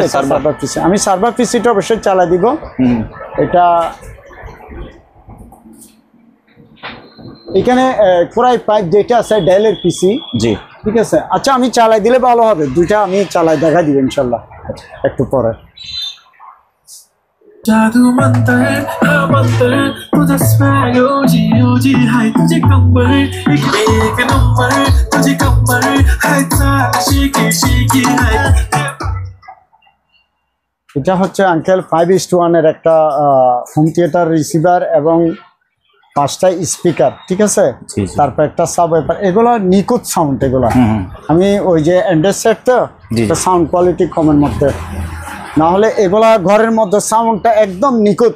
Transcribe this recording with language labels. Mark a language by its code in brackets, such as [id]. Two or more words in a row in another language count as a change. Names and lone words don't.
[bn] সার্ভার পিসি, আমি সার্ভার পিসিটা অবশ্যই চালাই দিব। এটা এখানে কোরাই 5 যেটা আছে ডেলের পিসি, জি, ঠিক আছে? আচ্ছা, আমি চালাই দিলে ভালো হবে, দুইটা আমি চালাই দেখা দিব ইনশাল্লাহ একটু পরে। [mr] जादू मंतर हाँ मंतर तुझे स्वैग ओजी हाय तुझे कंबर एक नंबर तुझे कंबर हाय शेकी शेकी हाय। [bn] এটা হচ্ছে আঙ্কেল 5:1 এর একটা হোম থিয়েটার রিসিভার এবং 5টা স্পিকার, ঠিক আছে? তারপর একটা সাব ওয়েপার। এগুলো নিখুঁত সাউন্ড, এগুলো আমি ওই যে অ্যান্ড্রয়েড সেট তো সাউন্ড কোয়ালিটি কমের মধ্যে, না হলে এগুলা ঘরের মধ্যে সাউন্ডটা একদম নিখুঁত।